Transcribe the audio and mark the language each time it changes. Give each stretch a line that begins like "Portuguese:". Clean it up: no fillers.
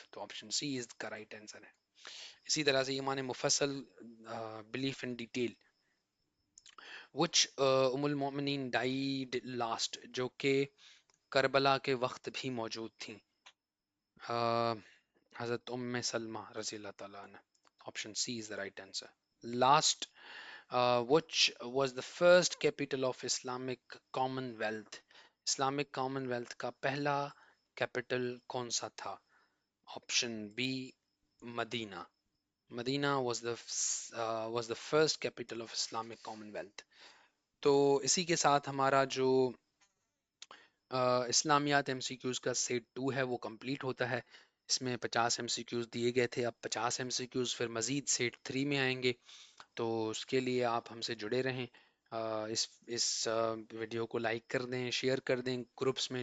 Urdu: تو
English: option C is
Urdu: کا
English: right answer
Urdu: ہے. اسی طرح سے ایمان مفصل
English: Belief in detail. Which
Urdu: ام المؤمنین
English: died last,
Urdu: جو کہ کربلا کے وقت بھی موجود تھیں. حضرت سلمہ رضی اللہ تعالیٰ عنہ.
English: Option C is the right answer. Last, which was the first capital of Islamic Commonwealth? Islamic Commonwealth
Urdu: کا پہلا capital کون سا تھا؟
English: option B
Urdu: Medina.
English: Medina was the first capital of Islamic Commonwealth.
Urdu: تو اسی کے ساتھ ہمارا جو اسلامیات ایم سی کیوز کا سیٹ 2 ہے وہ کمپلیٹ ہوتا ہے. اس میں 50 ایم سی کیوز دیے گئے تھے، اب 50 ایم سی کیوز پھر مزید سیٹ 3 میں آئیں گے. تو اس کے لیے آپ ہم سے جڑے رہیں. اس ویڈیو کو لائک کر دیں، شیئر کر دیں گروپس میں.